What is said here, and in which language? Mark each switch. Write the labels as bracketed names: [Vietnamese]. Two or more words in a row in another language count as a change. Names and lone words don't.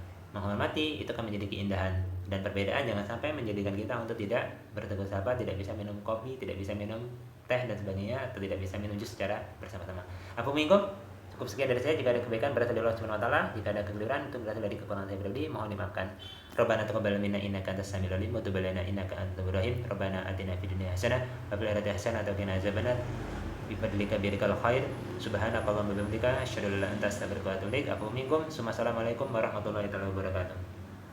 [Indonesian] Menghormati itu akan menjadi keindahan, dan perbedaan jangan sampai menjadikan kita untuk tidak bertegur sapa, tidak bisa minum kopi, tidak bisa minum teh dan sebagainya, atau tidak bisa minum jus secara bersama-sama. Apa minggu? Cukup sekian dari saya. Jika ada kebaikan berasal dari Allah [Arabic] سبحانه وتعالى, [Indonesian] jika ada kekeliruan itu berasal dari kekurangan saya pribadi, mohon dimaafkan. [Arabic] ربنا تقبل منا إنك أنت السميع العليم وتب علينا إنك أنت التواب الرحيم. ربنا آتنا في الدنيا حسنة وفي الآخرة حسنة وقنا عذاب النار. Bi fadlika bi rikal khair. سبحانك اللهم وبحمدك أشهد أن لا إله إلا أنت أستغفرك وأتوب إليك. السلام عليكم ورحمة الله وبركاته.